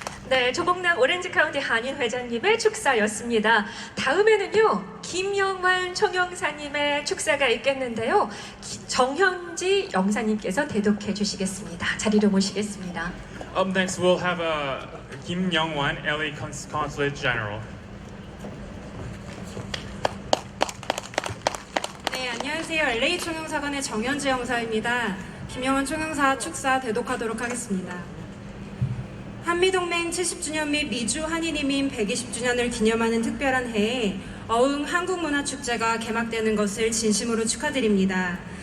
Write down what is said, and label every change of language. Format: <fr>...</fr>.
<ko>네, 조봉남 오렌지 카운티 한인 회장님의 축사였습니다. 다음에는요, 김영환 총영사님의 축사가 있겠는데요. 정현지 영사님께서 대독해 주시겠습니다. 자리로 모시겠습니다.</ko> <en>Up next, we'll have Kim Young-wan, LA Consulate General.</en> <ko>네, 안녕하세요. LA 총영사관의 정현지 영사입니다. 김영환 총영사 축사 대독하도록 하겠습니다. 한미동맹 70주년 및 미주 한인이민 120주년을 기념하는 특별한 해에 어흥 한국문화축제가 개막되는 것을 진심으로 축하드립니다.</ko>